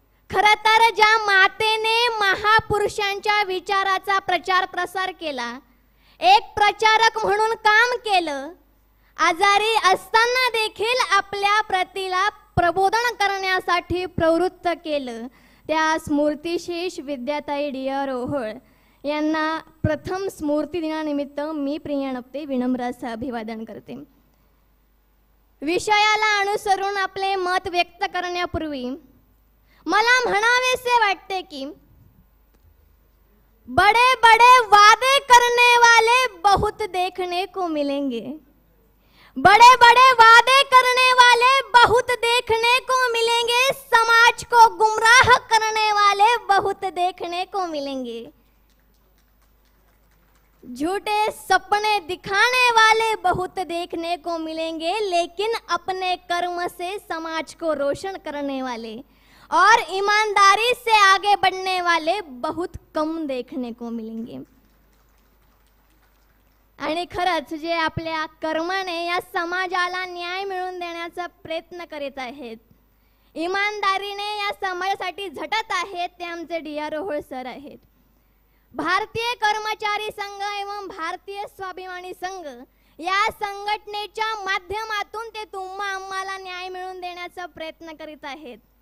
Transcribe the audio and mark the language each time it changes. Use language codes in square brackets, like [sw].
[mr] खरं तर ज्या मातेने महापुरुषांच्या विचाराचा प्रचार प्रसार केला, एक प्रचारक म्हणून काम केलं, आजारी असताना देखील आपल्या प्रतीला प्रबोधन करण्यासाठी प्रवृत्त केलं, त्या स्मृतिशेष विद्याताई डी.आर. ओहोळ यांना प्रथम स्मृती दिनानिमित्त मी प्रिया नपते विनम्र असं अभिवादन करते. विषयाला अनुसरून आपले मत व्यक्त करण्यापूर्वी मला म्हणावेसे वाटते की [hi] बड़े बड़े वादे करने वाले बहुत देखने को मिलेंगे, बड़े बड़े वादे करने वाले बहुत देखने को मिलेंगे, समाज को गुमराह करने वाले बहुत देखने को मिलेंगे, झूठे सपने दिखाने वाले बहुत देखने को मिलेंगे, लेकिन अपने कर्म से समाज को रोशन करने वाले और ईमानदारी से आगे बढ़ने वाले बहुत कम देखने को मिलेंगे. [mr] आणि खरंच जे आपल्या कर्माने या समाजाला न्याय मिळवून देण्याचा प्रयत्न करीत आहेत, इमानदारीने या समाजासाठी झटत आहेत, ते आमचे डी.आर. ओहोळ सर आहेत. भारतीय कर्मचारी संघ एवं भारतीय स्वाभिमानी संघ या संघटनेच्या माध्यमातून ते तुम्हा आम्हाला न्याय मिळवून देण्याचा प्रयत्न करीत आहेत.